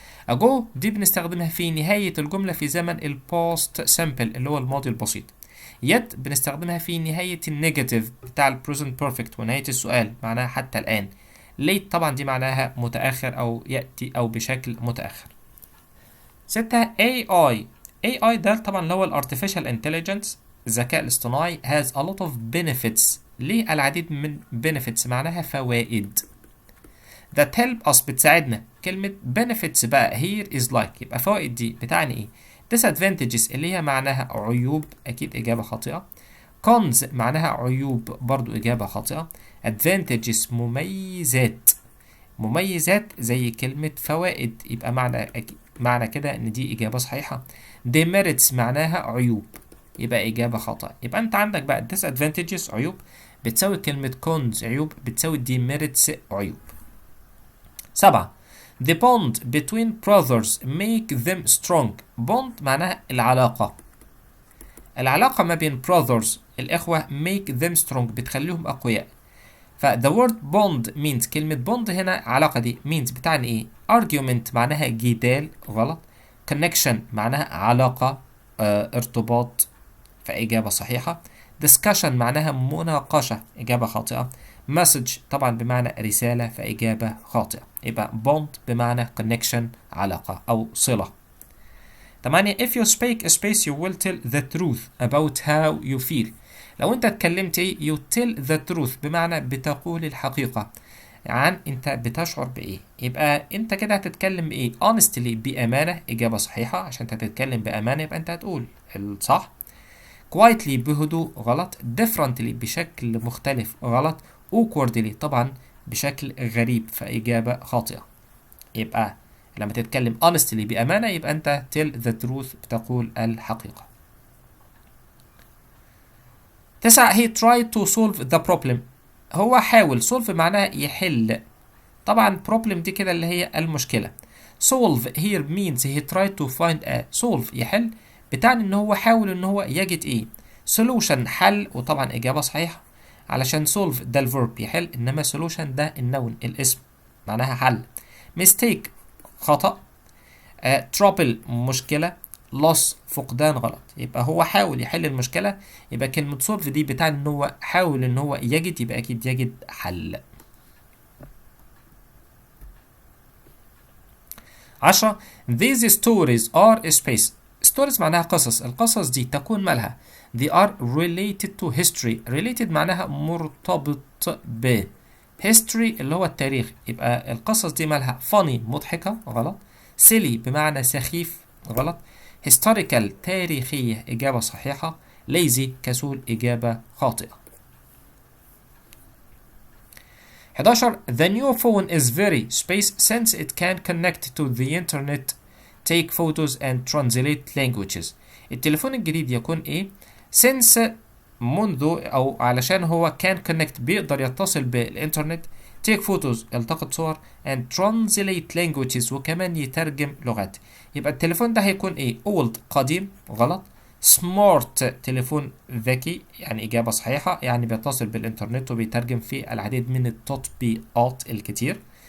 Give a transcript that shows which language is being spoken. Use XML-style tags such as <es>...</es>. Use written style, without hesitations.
<ar>ago دي بنستخدمها في نهاية الجملة في زمن ال past simple اللي هو الماضي البسيط. yet بنستخدمها في نهاية النيجاتيف بتاع ال present perfect ونهاية السؤال، معناها حتى الآن. late طبعا دي معناها متأخر أو يأتي أو بشكل متأخر.</ar> <en>6. AI.</en> <ar>AI ده طبعا اللي هو ال Artificial Intelligence، الذكاء الاصطناعي،</ar> <en>has a lot of benefits.</en> <ar>ليه العديد من benefits؟ معناها فوائد.</ar> <en>that help us بتساعدنا.</en> <ar>كلمة benefits بقى</ar> <en>here is like،</en> <ar>يبقى فوائد دي بتعني ايه؟ disadvantages اللي هي معناها عيوب، أكيد إجابة خاطئة. cons معناها عيوب، برضو إجابة خاطئة. advantages مميزات، مميزات زي كلمة فوائد، يبقى معنى كده ان دي اجابة صحيحة. demerits معناها عيوب، يبقى اجابة خطأ. يبقى انت عندك بقى disadvantages عيوب بتساوي كلمة cons عيوب بتساوي demerits عيوب. 7.</ar> <en>The bond between brothers make them strong.</en> <ar>bond معناها العلاقة، العلاقة ما بين brothers الإخوة</ar> <en>make them strong</en> <ar>بتخليهم أقوياء. ف</ar> <en>the word bond means،</en> <ar>كلمة bond هنا علاقة دي means بتعني ايه؟ argument معناها جدال، غلط. connection معناها علاقة، ارتباط، فإجابة صحيحة. discussion معناها مناقشة، إجابة خاطئة. message طبعا بمعنى رسالة، فإجابة خاطئة. يبقى bond بمعنى connection علاقة أو صلة. 8.</ar> <en>if you speak a space you will tell the truth about how you feel.</en> <ar>لو انت اتكلمت ايه</ar> <en>you tell the truth</en> <ar>بمعنى بتقول الحقيقة عن انت بتشعر بايه، يبقى انت كده هتتكلم بايه؟ honestly بأمانة، إجابة صحيحة، عشان انت تتكلم بأمانة يبقى انت هتقول الصح. quietly بهدوء، غلط. differently بشكل مختلف، غلط. awkwardly طبعا بشكل غريب، فإجابة خاطئة. يبقى لما تتكلم honestly بأمانة يبقى أنت</ar> <en>tell the truth</en> <ar>بتقول الحقيقة.</ar> <en>9. he tried to solve the problem.</en> <ar>هو حاول، solve معناها يحل، طبعا problem دي كده اللي هي المشكلة.</ar> <en>solve here means he tried to find a solve</en> <ar>يحل، بتعني ان هو حاول ان هو يجد ايه. solution حل، وطبعا اجابة صحيحة علشان solve ده الverb يحل، انما solution ده النون الاسم معناها حل. mistake خطأ، trouble مشكلة، loss فقدان غلط. يبقى هو حاول يحل المشكلة، يبقى كلمة solve دي بتعني ان هو حاول ان هو يجد، يبقى اكيد يجد حل.</ar> <en>10 these stories are space.</en> <ar>stories معناها قصص، القصص دي تكون مالها</ar> <en>they are related to history.</en> <ar>related معناها مرتبط ب history اللي هو التاريخ، يبقى القصص دي مالها funny مضحكة غلط، silly بمعنى سخيف غلط، historical تاريخية إجابة صحيحة، lazy كسول إجابة خاطئة.</ar> <en>11 the new phone is very space since it can connect to the internet, take photos and translate languages.</en> <ar>التليفون الجديد يكون ايه؟ since منذ او علشان هو</ar> <en>can connect</en> <ar>بيقدر يتصل بالانترنت،</ar> <en>take photos</en> <ar>يلتقط صور</ar> <en>and translate languages</en> <ar>وكمان يترجم لغات. يبقى التليفون ده هيكون ايه؟ old قديم غلط، سمارت تليفون ذكي يعني إجابة صحيحة، يعني بيتصل بالإنترنت وبيترجم في العديد من التطبيقات الكتير.</ar>